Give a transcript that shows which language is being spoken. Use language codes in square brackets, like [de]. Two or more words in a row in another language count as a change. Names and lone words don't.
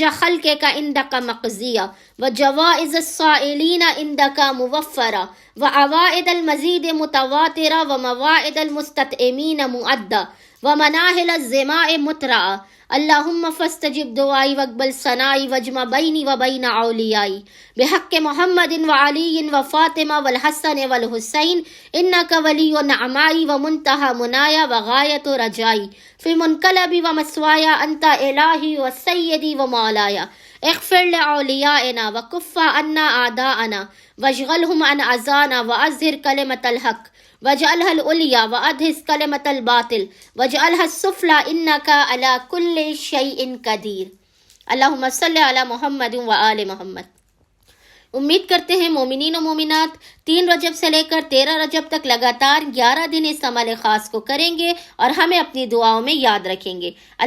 [ar] خلقک عندک مقضیا وجوائز السائلین عندک موفرا وعوائد المزید متواترا ومواعد المستطعمین مؤدا ومناہل الزماء مترعا اللہم فاستجب دعائی واقبل ثنائی واجمع بینی وبین اولیائی بحق محمد وعلی وفاطمہ والحسن والحسین انک ولی نعمائی ومنتہى منایا وغایت رجائی فی منقلبی ومسوایا انت الہی وسیدی ومولایا اغفر لأولیائنا وکف عنا اعداءنا واشغلهم عن اذانا واظہر کلمۃ الحق واجعلها العلیٰ وادھس کلمۃ الباطل واجعلها السفلی انک علی کل شیء قدیر۔ اللہم صلی علی محمد وآل محمد۔ [ur] امید کرتے ہیں مومنین و مومنات 3 رجب سے لے کر 13 رجب تک لگاتار 11 دن اس عمل خاص کو کریں گے اور ہمیں اپنی دعاؤں میں یاد رکھیں گے۔